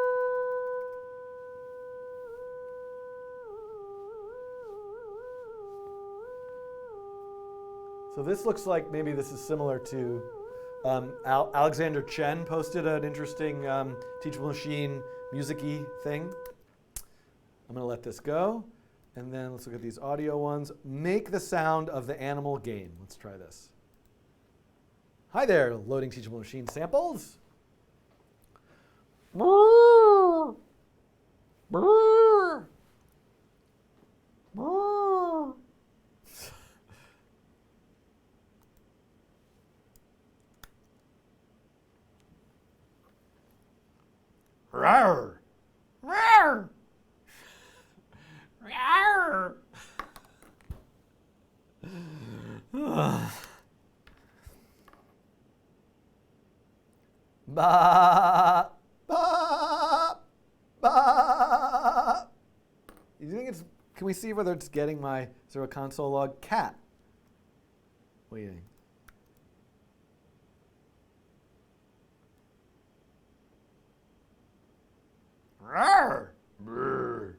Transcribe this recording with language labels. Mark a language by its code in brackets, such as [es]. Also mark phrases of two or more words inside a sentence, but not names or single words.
[en] So this looks like maybe this is similar to Alexander Chen posted an interesting teachable machine music-y thing. I'm going to let this go. And then let's look at these audio ones. Make the sound of the animal game. Let's try this. Hi there, loading teachable machine samples. Brrr. Brrr. Brrr. Rawr. Rawr. Rawr. Ba, ba, ba. You think it's, can we see whether it's getting my, is there a console log? Cat. Waiting. Rawr. Brr.